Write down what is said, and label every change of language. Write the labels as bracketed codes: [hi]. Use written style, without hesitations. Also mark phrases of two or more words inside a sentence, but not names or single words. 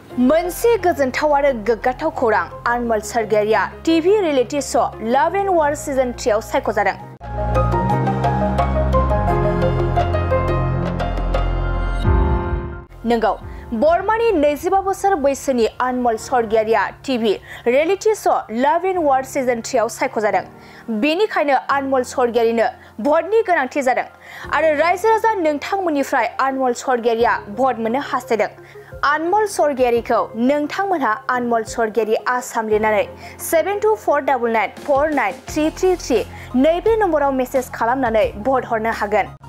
[brx] मोनसे गोजोनथाव आरो गोग्गाथाव खौरां अनमल स्वर्गियारिया टीवी रियलिटी शो लव एंड वार सीजन 3 आव सायख'जादों। नंगौ बर्मानि 25 बोसोर बैसोनि अनमल स्वर्गियारिया टीवी रियलिटी शो लव एंड वार सीजन 3 आव सायख'जादों। बेनिखायनो अनमल स्वर्गियारिनो भटनि गोनांथि जादों आरो रायजो राजा नोंथांमोननिफ्राय अनमल स्वर्गियारिया भट मोननो हास्थायदों। अनमल स्वर्गियारिखौ नोंथांमोनहा अनमल स्वर्गियारि आसाम लिरनानै 7249949333 नैबे नम्बराव मेसेज खालामनानै भट हरनो हागोन।